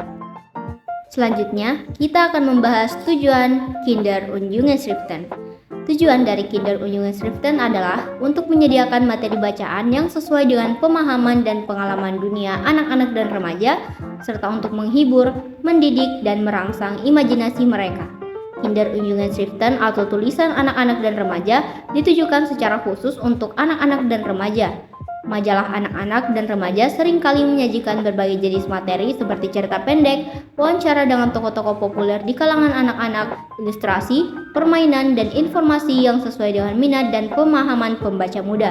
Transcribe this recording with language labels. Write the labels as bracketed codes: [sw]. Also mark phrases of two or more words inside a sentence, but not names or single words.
[id] Selanjutnya, kita akan membahas tujuan [de] Kinder und Jugendschriften. [id] Tujuan dari [de] Kinder und Jugendschriften [id] adalah untuk menyediakan materi bacaan yang sesuai dengan pemahaman dan pengalaman dunia anak-anak dan remaja, serta untuk menghibur, mendidik, dan merangsang imajinasi mereka. [de] Kinder und Jugendschriften [id] atau tulisan anak-anak dan remaja ditujukan secara khusus untuk anak-anak dan remaja. Majalah anak-anak dan remaja seringkali menyajikan berbagai jenis materi seperti cerita pendek, wawancara dengan tokoh-tokoh populer di kalangan anak-anak, ilustrasi, permainan, dan informasi yang sesuai dengan minat dan pemahaman pembaca muda.